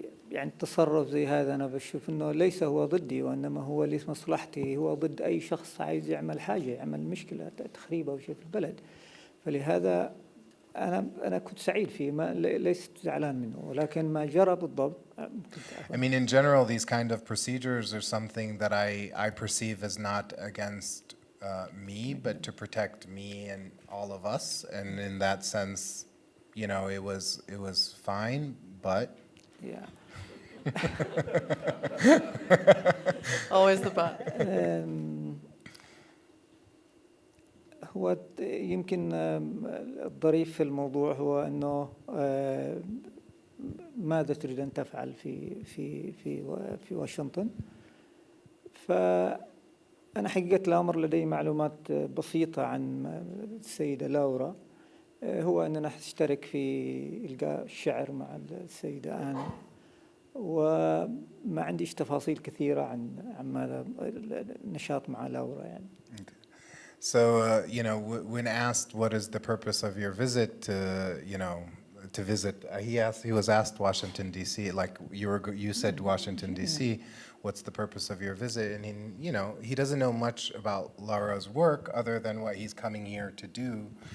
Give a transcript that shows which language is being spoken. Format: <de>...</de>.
<ar>يعني التصرف زي هذا أنا بشوف إنه ليس هو ضدي وإنما هو لمصلحتي، هو ضد أي شخص عايز يعمل حاجة، يعمل مشكلة تخريب أو شيء في البلد. فلهذا أنا كنت سعيد فيه، ما ليست زعلان منه، ولكن ما جرى بالضبط.</ar> <en>I mean, in general, these kind of procedures are something that I perceive as not against me, but to protect me and all of us. And in that sense, you know, it was fine, but. Yeah. Always the but.</en> <ar>هو يمكن الظريف في الموضوع هو أنه ماذا تريد أن تفعل في واشنطن؟ فأنا حقيقة الأمر لدي معلومات بسيطة عن السيدة لورا، هو أننا نشترك في إلقاء الشعر مع السيدة آن، وما عنديش تفاصيل كثيرة عن ماذا النشاط مع لورا يعني.</ar> <en>So, you know, when asked what is the purpose of your visit, to visit, he was asked Washington, D.C., like you said Washington, D.C., what's the purpose of your visit? And he doesn't know much about Laura's work other than what he's coming here to do.</en>